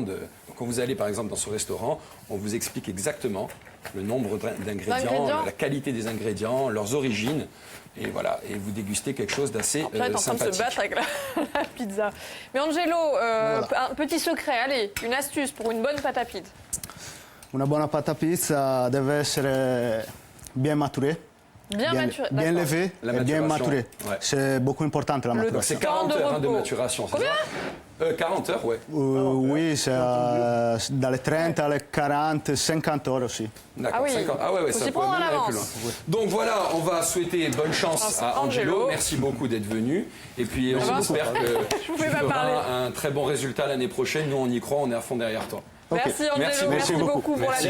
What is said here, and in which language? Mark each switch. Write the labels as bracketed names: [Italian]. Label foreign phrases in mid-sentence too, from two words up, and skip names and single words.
[French] Donc, quand vous allez par exemple dans ce restaurant, on vous explique exactement le nombre d'ingrédients, la qualité des ingrédients, leurs origines. Et voilà, et vous dégustez quelque chose d'assez Là, t'es en train de se sympathique. battre avec la pizza. Mais Angelo, un petit secret, allez, une astuce pour une bonne pâte à pizza. [Italian] Una buona pata pizza deve essere [French] bien maturée, Bien maturée. bien d'accord. levée La et bien maturation, maturée. ouais. C'est beaucoup important la Le- Donc maturation. c'est 40 Temps de heures hein, de repos. maturation, c'est Combien ça 40 heures, ouais. Oui, c'est [Italian] dalle 30 alle 40, [French] 50 heures aussi. D'accord, Ah oui, 50. Ah ouais, faut ça s'y pourrait prendre à même aller plus l'avance. loin. Donc voilà, on va souhaiter bonne chance à Angelo. Angelo. Merci beaucoup d'être venu. Et puis on Merci espère que Je vous fais tu pas feras parler. un très bon résultat l'année prochaine. Nous, on y croit, on est à fond derrière toi. Merci Angelo, Merci merci beaucoup pour Merci,